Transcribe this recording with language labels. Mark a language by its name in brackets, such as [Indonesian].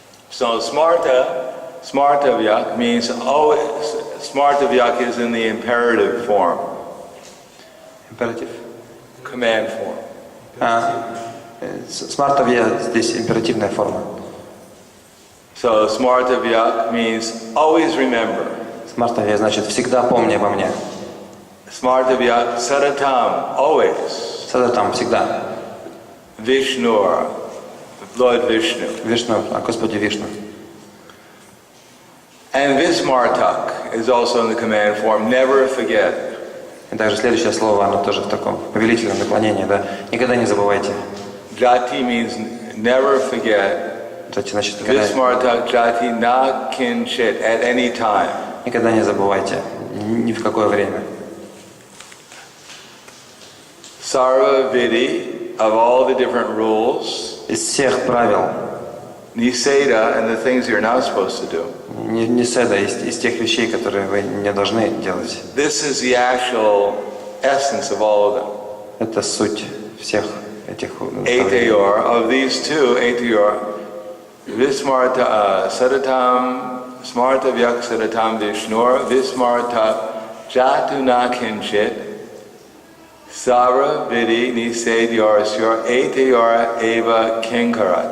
[English] So Smartavyak means always, Smartavyak is in the imperative form. [Russian] Императив. [English] Command form. [Russian] Смартавья здесь императивная форма. [English] So Smartavyak means always remember. [Russian] Смартавья значит всегда помни обо мне. [Sanskrit] Smartavyak sadatam, [English] always. [Russian] Садатам всегда. [English] Vishnur, Lord Vishnu. [Russian] Вишну, о Господе Вишну. [English] And Vismartak is also in the command form, never forget. [Russian] И также следующее слово, оно тоже в таком повелительном наклонении, да. Никогда не забывайте. [English] Jati means never forget. [Russian] Это значит, никогда, [Sanskrit] Vismartak jati na kinchit, [English] at any time. [Russian] никогда не забывайте. Ни в какое время. [English] Sarva Vidi, of all the different rules, [Russian] Из всех правил, [English] Niseda and the things you're not supposed to do. [Russian] не седа, из тех вещей, которые вы не должны делать. [English] This is the actual essence of all of them. [Russian] Это суть всех этих наставлений. [Sanskrit] Ateyor, of these two, Ateyor, Vismarta Sadatam, Smarta Vyak Sadatam Vishnur, Vismarta Jatuna Kinchit, Sara Vidi Nisedyor Sur, Ateyor Eva Kinkara.